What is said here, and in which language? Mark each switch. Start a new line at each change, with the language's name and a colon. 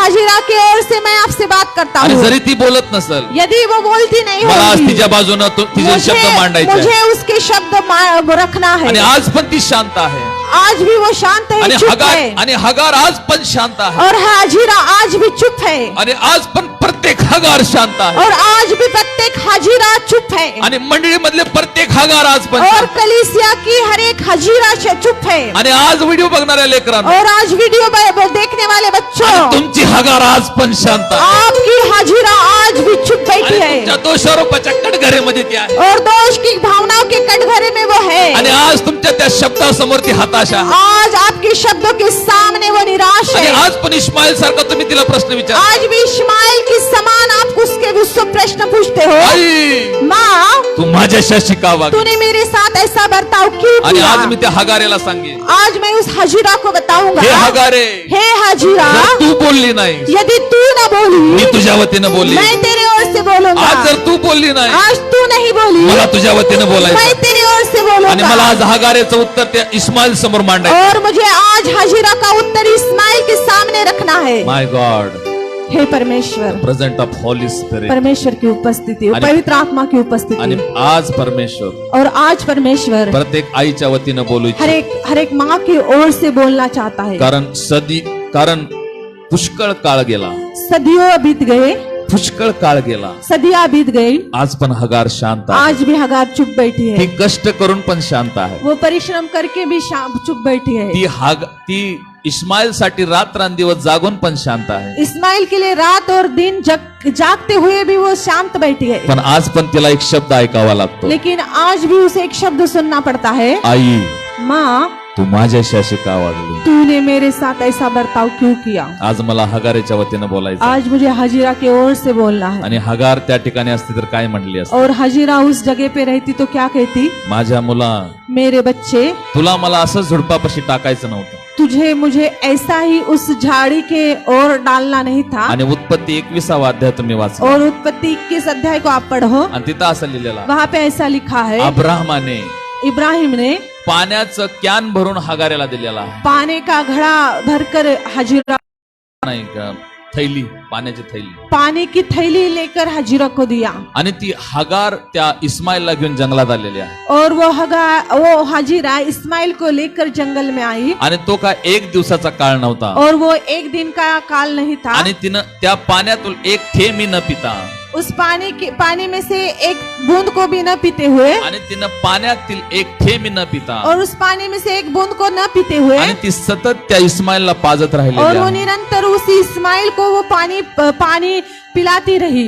Hindi: हजीरा की ओर से मैं आपसे बात करता
Marathi: आणि
Hindi: हूँ।
Marathi: जरी ती बोलत नसल
Hindi: यदि वो बोलती नहीं
Marathi: मला आज
Hindi: होगी,
Marathi: तिच्या बाजूनं तिचे शब्द मांडायचे आहे.
Hindi: मुझे उसके शब्द रखना है।
Marathi: आणि आज पण ती शांत आहे.
Hindi: आज भी वो शांत है,
Marathi: आणि
Hindi: चुप है।
Marathi: हगार आज पण शांत आहे.
Hindi: और हाजिरा आज भी चुप है।
Marathi: आणि आज पण प्रत्येक हगार शांत आहे.
Hindi: और आज भी प्रत्येक हाजिरा चुप है।
Marathi: आणि मंडळीमधले प्रत्येक हगार आज पण
Hindi: और
Marathi: शांत आहे.
Hindi: कलीसिया की हर एक हाजिरा चुप है।
Marathi: आणि आज व्हिडिओ बघणाऱ्या लेकरांना
Hindi: और आज वीडियो देखने वाले बच्चों,
Marathi: तुमची हगार आज पण शांत आहे.
Hindi: आपकी हाजिरा आज भी चुप बैठी
Marathi: आणि
Hindi: है
Marathi: तुमच्या दोषारोपाच्या कटघरेमध्ये ती आहे.
Hindi: और दोष की भावनाओं के कटघरे में वो है।
Marathi: आणि आज तुमच्या त्या शब्दासमोर ती हताश आहे.
Hindi: आज आपके शब्दों के सामने वो निराश
Marathi: आणि
Hindi: है।
Marathi: आज पण इस्माईल सारखा तुम्ही तिला प्रश्न विचार.
Hindi: आज भी इस्माइल के समान आप उससे प्रश्न पूछते हो,
Marathi: आई
Hindi: माँ
Marathi: तू माझ्याशी अशी का वागली?
Hindi: तूने मेरे साथ ऐसा बर्ताव क्यों
Marathi: आणि
Hindi: किया?
Marathi: आज मी त्या हगारेला सांगेन,
Hindi: आज मैं उस हजीरा को बताऊंगा,
Marathi: हे हगारे
Hindi: हे हजीरा,
Marathi: जर तू बोलली नाही
Hindi: यदि तू न बोली
Marathi: मी तुझ्या वतीनं बोलली.
Hindi: मैं तेरे ओर से बोलूंगा।
Marathi: आज जर तू बोलली नाही
Hindi: आज तू नहीं बोली
Marathi: मला तुझ्या वतीनं बोलायचं.
Hindi: मैं तेरी ओर से
Marathi: आणि मला आज हगारेचं उत्तर त्या इस्माईल समोर मांडायचं.
Hindi: और मुझे आज हाजिरा का उत्तर इस्माइल के सामने रखना है.
English: my God,
Hindi: हे परमेश्वर,
English: Presence of Holy Spirit.
Hindi: परमेश्वर की उपस्थिति, पवित्र आत्मा की उपस्थिति.
Marathi: आणि आज परमेश्वर,
Hindi: और आज परमेश्वर
Marathi: प्रत्येक आईच्या वतीनं बोलू इच्छितो.
Hindi: हर एक माँ की ओर से बोलना चाहता है.
Marathi: कारण पुष्कळ काळ गेला,
Hindi: सदियों बीत गए,
Marathi: पुष्कळ काळ गेला,
Hindi: सदियां बीत गई.
Marathi: आज पण हगार शांत आहे.
Hindi: आज भी हगार चुप बैठी है.
Marathi: ती कष्ट करून पण शांत आहे.
Hindi: वो परिश्रम करके भी चुप बैठी है.
Marathi: ती इस्माईल साठी रात्रंदिवस जागून पण शांत आहे.
Hindi: इस्माइल के लिए रात और दिन जागते हुए भी वो शांत बैठी है.
Marathi: पण आज पण तिला एक शब्द ऐकावा लागतो.
Hindi: लेकिन आज भी उसे एक शब्द सुनना पड़ता है.
Marathi: आई,
Hindi: माँ,
Marathi: तू माझ्याशी अशी का वागली?
Hindi: तूने मेरे साथ ऐसा बर्ताव क्यों किया?
Marathi: आज मला हगारेच्या वतीनं बोलायचं.
Hindi: आज मुझे हाजिरा की ओर से बोलना है.
Marathi: आणि हगार त्या ठिकाणी असती तर काय म्हटली असती?
Hindi: और हाजिरा उस जगह पे रहती तो क्या कहती?
Marathi: माझ्या मुला,
Hindi: मेरे बच्चे,
Marathi: तुला मला असं झुडपापाशी टाकायचं नव्हतं.
Hindi: तुझे मुझे ऐसा ही उस झाड़ी के ओर डालना नहीं था.
Marathi: आणि उत्पत्ती 21 अध्याय तुम्ही वाचा.
Hindi: और उत्पत्ति 21 अध्याय को आप पढ़ो.
Marathi: आणि तिथं असं लिहिलेलं,
Hindi: वहाँ पे ऐसा लिखा है,
Marathi: अब्राहमाने,
Hindi: इब्राहिम ने
Marathi: पाण्याचं कॅन भरून हगारेला दिलेला आहे.
Hindi: पानी का घड़ा भरकर हाजिरा,
Marathi: नाही का, थैली, पाण्याची थैली,
Hindi: पानी की थैली लेकर हाजिरा को दिया.
Marathi: आणि ती हगार त्या इस्माईलला घेऊन जंगलात आलेली आहे.
Hindi: और वो हाजिरा इस्माइल को लेकर जंगल में आई.
Marathi: आणि तो का एक दिवसाचा काळ नव्हता.
Hindi: और वो एक दिन का काल नहीं था.
Marathi: आणि तिनं त्या पाण्यातून एक थेंबी न पिता,
Hindi: उस पानी में से एक बूंद को भी न पीते हुए,
Marathi: आणि तिनं पाण्यातील एक थेंबी न पिता,
Hindi: और उस पानी में से एक बूंद को न पीते हुए,
Marathi: आणि ती सतत त्या इस्माईलला पाजत राहिली.
Hindi: और वो निरंतर उस इस्माइल को वो पानी पिलाती रही.